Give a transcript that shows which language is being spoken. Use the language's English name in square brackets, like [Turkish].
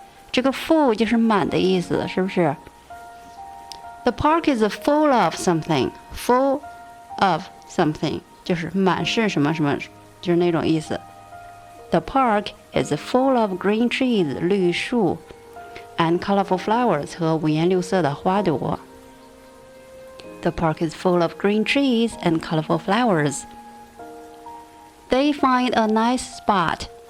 [Chinese] 这个 full 就是满的意思，是不是？ [English] The park is full of something. Full of something [Chinese] 就是满是什么什么，就是那种意思。 [English] The park is full of green trees, [Chinese] 绿树 [English] and colorful flowers [Chinese] 和五颜六色的花朵。 [English] The park is full of green trees and colorful flowers. They find a nice spot.